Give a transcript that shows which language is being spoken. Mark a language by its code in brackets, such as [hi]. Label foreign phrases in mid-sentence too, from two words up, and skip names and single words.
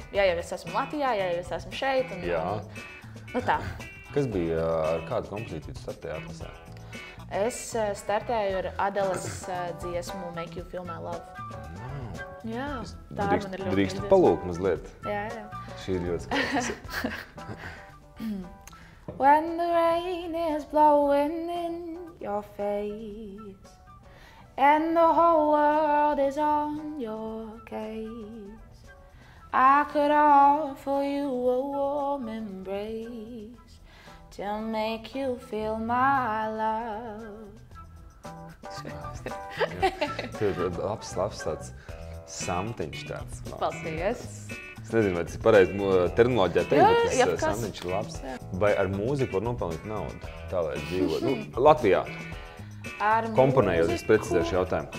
[lv] Ja jau es esmu Latvijā, ja jau es esmu šeit, un tā. Kas bija, ar kādu kompozīciju tu startēji atlasē? Es startēju ar Adeles dziesmu Make You Feel My Love. Jā, tā man ir ļoti drīkstu palūkt mazliet. Jā. Šī ir ļoti skaista. [en] When the rain is blowing in your face and the whole world is on your case, I could offer you a warm embrace to make you feel my love. [lv] Tas ir labs tāds samtiņš tāds. Paldies! Es nezinu, vai tas ir pareizi terminoloģijā teikt, bet tas samtiņš ir labs. Vai ar mūziku var nopelnīt naudu? Tā, lai dzīvot. Latvijā. Komponējot, es precizēšu jautājumu.